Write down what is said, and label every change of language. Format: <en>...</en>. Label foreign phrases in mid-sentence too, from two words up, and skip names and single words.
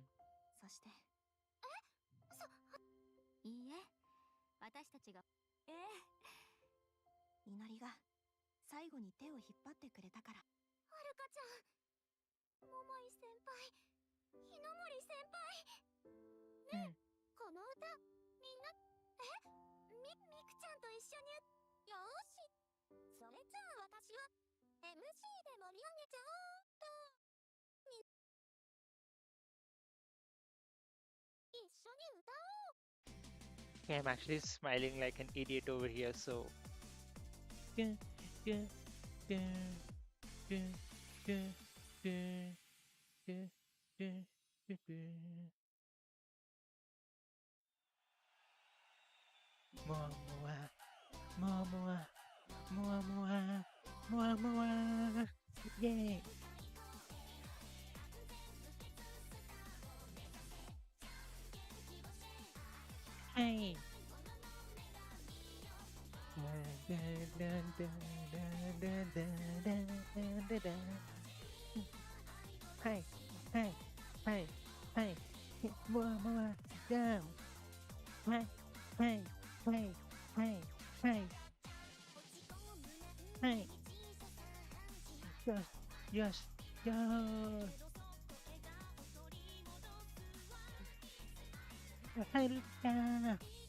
<ja>そしていいえ、私たちがみのりが最後に手を引っ張ってくれたから。はるかちゃん、桃井先輩、日の森先輩ねえ、この歌みんなみくちゃんと一緒によーし、それじゃあ私は MC で盛り上げちゃおうっと。一緒に歌おう。</ja> <en>Okay, I'm actually smiling like an idiot over here, so. Dun, dun, dun, dun, dun, dun, dun, dun, dun, dun. Mua, mua, mua, mua, mua, mua, mua, mua. Yay! Hey! Dun, dun, dun, dun, dun, dun, dun, dun, dun, dun. Hey! Hey! Hey! Hey! Mua, mua, down! Hey! Hey! Hey! Hey! Hey! Hey! Yes! Yes! Yes! Hey! Yeah!</en>